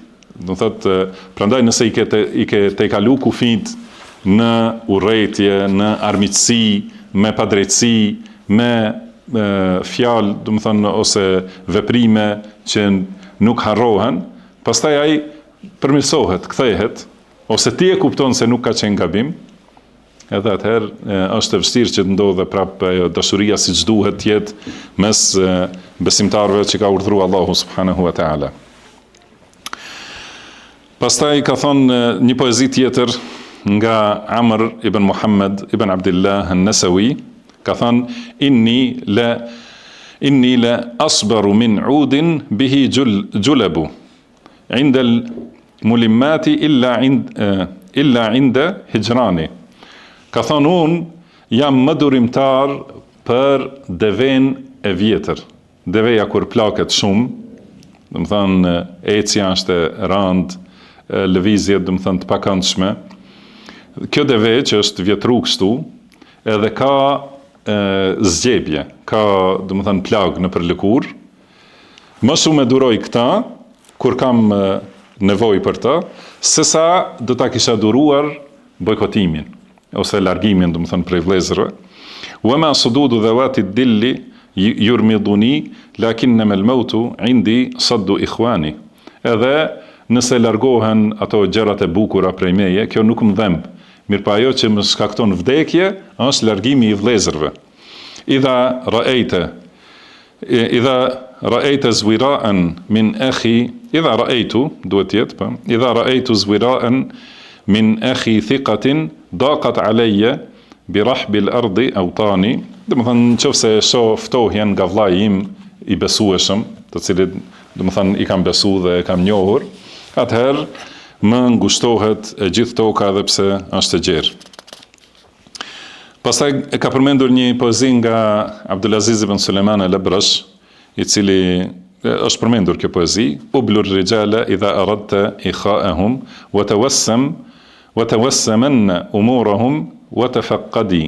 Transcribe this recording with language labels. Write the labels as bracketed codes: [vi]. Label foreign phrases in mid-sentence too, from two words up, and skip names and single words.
[sq] Do thotë, prandaj nëse i ke tejkalu kufit në urrejtje, në armiqësi, me padrejtësi, me fjalë, do të thënë, ose veprime që nuk harrohen, pastaj ai përmirësohet, kthehet, ose ti e kupton se nuk ka qenë gabim, edhe atëherë është e vështirë që të ndodhe prapë dashuria siç duhet të jetë mes besimtarëve që ka urdhëruar [ar] الله سبحانه وتعالى. [sq] Pastaj ka thonë një poezi tjetër nga Amr ibn Muhammad ibn Abdullah an-Nasawi, ka thonë: [ar] إني لأصبر من عود به جلب عند الملمات إلا عند هجران. [sq] Ka thonë, unë jam më durimtar për deven e vjetër. Deveja kur plaket shumë, do të thënë ecja është e rëndë, lëvizjet do të thënë të pakëndshme. Kjo deve që është vjetru kështu, edhe ka zgjebje, ka do të thënë plag në përlëkur. Më shumë e duroj këta kur kam nevojë për të, sesa do ta kisha duruar bojkotimin ose largimin, do të thënë prej vëllezërve. [ar] وما صدود ذوات الدل يرمضني لكنما الموت عندي صد إخواني. [sq] Edhe nëse largohen ato gjërat e bukura prej meje, kjo nuk më dhemb. Mirpo ajo që më shkakton vdekje është largimi i vëllezërve. [ar] إذا رأيت ازورارا من أخي إذا رأيت, [sq] duhet të jetë, po. [ar] إذا رأيت ازورارا من أخي ثقة ضاقت علي برحب الأرض أوطاني. [sq] Do të thënë, nëse shoh ftohjen nga vllai im i besueshëm, të cilit do të thënë i kam besuar dhe e kam njohur, atëherë më ngushtohet e gjithë toka edhe pse është e gjerë. Pastaj e ka përmendur një poezi nga Abdulaziz ibn Suleiman al-Abrash, i cili është përmendur kjo poezi, [ar] أبل الرجال إذا أردت إخاءهم وتوسمن أمورهم وتفقد.